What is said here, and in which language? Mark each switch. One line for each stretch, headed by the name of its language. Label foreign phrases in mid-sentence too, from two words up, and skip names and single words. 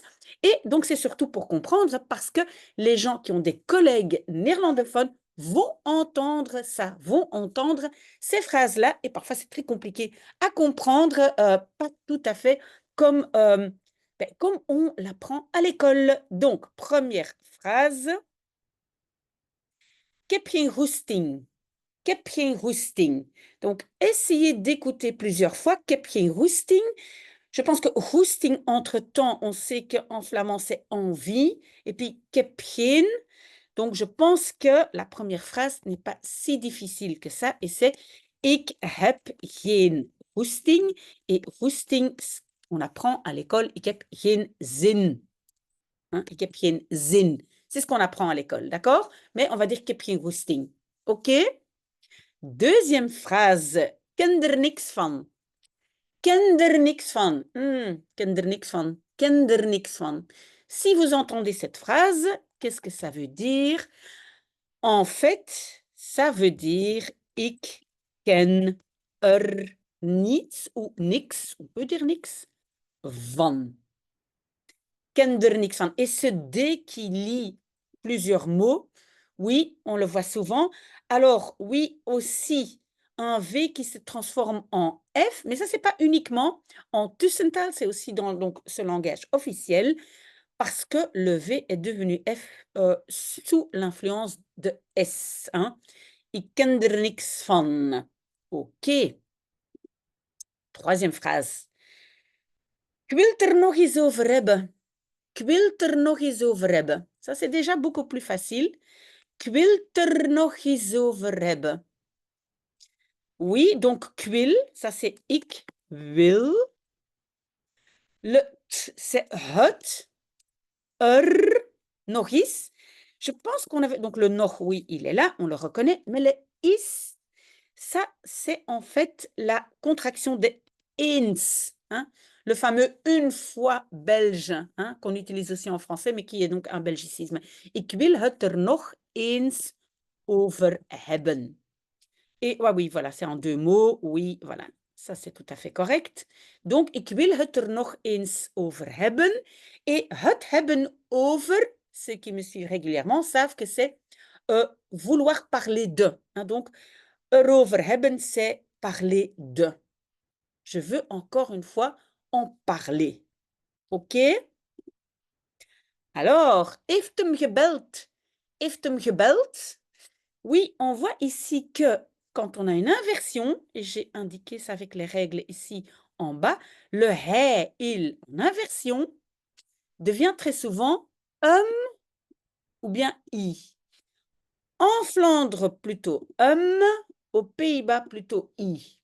French: Et donc, c'est surtout pour comprendre parce que les gens qui ont des collègues néerlandophones vont entendre ça, vont entendre ces phrases-là. Et parfois, c'est très compliqué à comprendre, pas tout à fait comme, comme on l'apprend à l'école. Donc, première phrase.
Dutch: Ik heb geen goesting. Ik heb geen goesting.
French: Donc, essayez d'écouter plusieurs fois.
Dutch: Ik heb geen goesting.
French: Je pense que goesting, entre-temps, on sait qu'en flamand, c'est envie. Et puis,
Dutch: ik heb geen.
French: Donc, je pense que la première phrase n'est pas si difficile que ça. Et c'est
Dutch: ik heb geen goesting.
French: Et goesting, on apprend à l'école,
Dutch: ik heb geen zin. Hein, ik heb geen zin.
French: C'est ce qu'on apprend à l'école, d'accord? Mais on va dire
Dutch: ik heb geen goesting.
French: OK? Deuxième phrase.
Dutch: Ken er niks van. Ken er niks van. Ken er niks van. Ken er niks van.
French: Si vous entendez cette phrase, qu'est-ce que ça veut dire? En fait, ça veut dire
Dutch: ik ken er niets
French: ou niks, on peut dire niks, van.
Dutch: Ken er niks van.
French: Et ce D qui lie plusieurs mots, oui, on le voit souvent. Alors, oui, aussi, un V qui se transforme en F, mais ça, c'est pas uniquement en Tussentaal, c'est aussi dans donc, ce langage officiel, parce que le V est devenu F sous l'influence de S. Hein.
Dutch: Ik ken er niks van.
French: OK. Troisième phrase.
Dutch: Ik wil het er nog eens over hebben. Ik wil het er nog eens over hebben.
French: Ça, c'est déjà beaucoup plus facile.
Dutch: Ik wil het er nog eens over hebben.
French: Oui, donc
Dutch: ik wil,
French: ça c'est
Dutch: ik wil.
French: Le t, c'est het.
Dutch: Er, nog eens.
French: Je pense qu'on avait, donc le nog, oui, il est là, on le reconnaît, mais le is, ça, c'est en fait la contraction de eens, hein, le fameux une fois belge, hein, qu'on utilise aussi en français, mais qui est donc un belgicisme.
Dutch: Ik wil het er nog eens over hebben.
French: Et oui, voilà, c'est en deux mots, oui, voilà. Ça, c'est tout à fait correct. Donc,
Dutch: ik wil het er nog eens over hebben. Et het hebben over,
French: ceux qui me suivent régulièrement savent que c'est vouloir parler de. Hein, donc,
Dutch: erover hebben,
French: c'est parler de. Je veux encore une fois en parler. OK? Alors,
Dutch: heeft hem gebeld? Heeft hem gebeld?
French: Oui, on voit ici que quand on a une inversion, et j'ai indiqué ça avec les règles ici en bas, le hij, il en inversion devient très souvent ou bien i. En Flandre, plutôt aux Pays-Bas, plutôt i.